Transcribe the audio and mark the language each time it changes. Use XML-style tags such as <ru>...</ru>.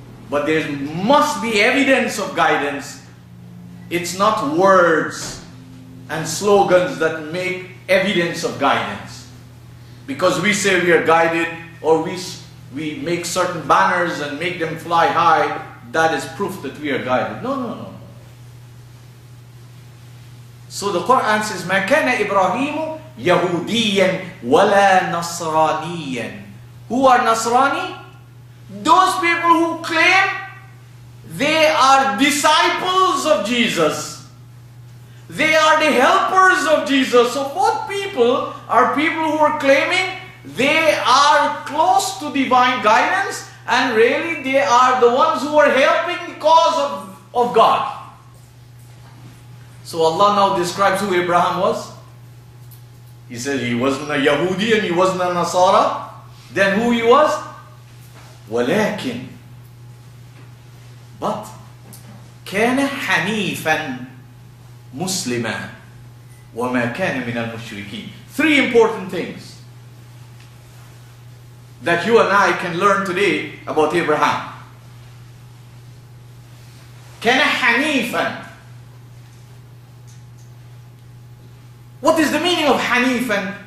<en>But there must be evidence of guidance. It's not words and slogans that make evidence of guidance. Because we say we are guided, or we make certain banners and make them fly high, that is proof that we are guided. No, no, no. So the Quran says,</en> <ar>مَا كَانَ إِبْرَاهِيمُ يَهُودِيًّا وَلَا نَصْرَانِيًّا.</ar> <en>Who are Nasrani? Those people who claim they are disciples of Jesus. They are the helpers of Jesus. So both people are people who are claiming they are close to divine guidance, and really they are the ones who are helping the cause of God. So Allah now describes who Abraham was. He said he wasn't a Yahudi and he wasn't a Nasara. Then who he was?</en> <ar>ولكن,</ar> <en>but</en> <ar>كان حنيفا مسلما وما كان من المشركين.</ar> <en>Three important things that you and I can learn today about Abraham.</en> <ar>كان حنيفا.</ar> <en>What is the meaning of حنيفا?</en>